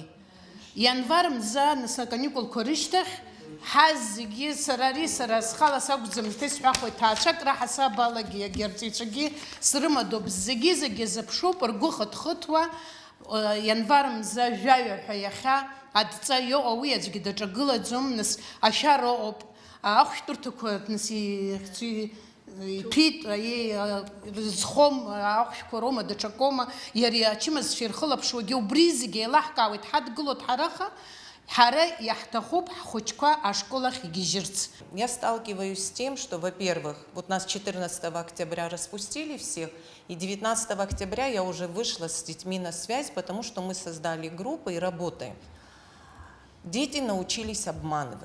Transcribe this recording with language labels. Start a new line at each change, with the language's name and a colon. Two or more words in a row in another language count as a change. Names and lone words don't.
Abkhazian: Ианвар мза нас аканикулқәа рышьҭахь, ҳаз зегьы сара схала сакәӡам исҳәахуеит, ҭаацәак раҳасабалагьы, арҵаҩцәагьы срымадоуп, зегьы заԥшуп, ргәы хыҭхыҭуа, ианвар мза жәаҩа ҳәа иахьа адҵа иоҟа, уи аӡәгьы даҿагылаӡом, нас ашәара ыҟоуп, ахәшәтәырҭақәа нас иҭәит, рызхом, ахәшәқәа роума, даҽакоума, иара ачымазцәа ирхылаԥшуагьы убри зегьы еилаҳкаауеит, ҳадгылоит ҳараха,
Russian: Я сталкиваюсь с тем, что, во-первых, вот нас 14 октября распустили всех, и 19 октября я уже вышла с детьми на связь, потому что мы создали группы и работаем. Дети научились обманывать.